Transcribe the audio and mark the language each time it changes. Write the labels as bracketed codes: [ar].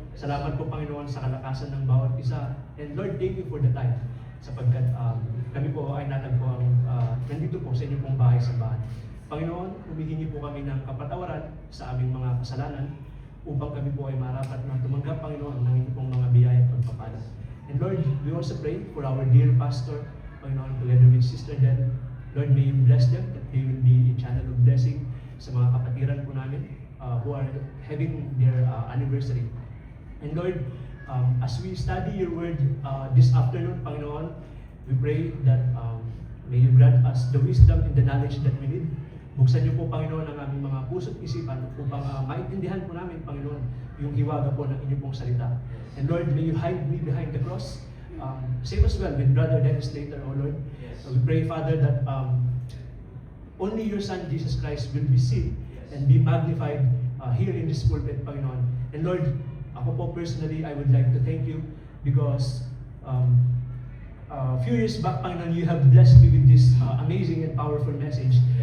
[tl] Salamat po, Panginoon, sa kalakasan ng bawat isa. [en] And Lord, thank you for the time [tl] sapagkat kami po ay natagpo nandito po sa inyo pong bahay-sambahan. Panginoon, humihingi po kami ng kapatawaran sa aming mga kasalanan upang kami po ay marapat na tumanggap, Panginoon, ng inyong pong mga biyaya at pagpapala. [en] And Lord, we also pray for our dear pastor, Panginoon, together with Sister Del. Lord, may you bless them, that they will be a channel of blessing [tl] sa mga kapatiran po namin [en] who are having their anniversary. And Lord, as we study your word this afternoon, Panginoon, we pray that may you grant us the wisdom and the knowledge that we need. [tl] Buksan niyo po, Panginoon, ang aming mga puso't isipan upang maintindihan po namin, Panginoon, yung hiwaga po ng inyong pong salita. [en] And Lord, may you hide me behind the cross. Save us well with Brother Dennis later, O Lord. We pray, Father, that only your Son, Jesus Christ, will be seen and be magnified here in this pulpit, Panginoon. And Lord, ako po personally, I would like to thank you because a few years back, Panginoon, you have blessed me with this amazing and powerful message.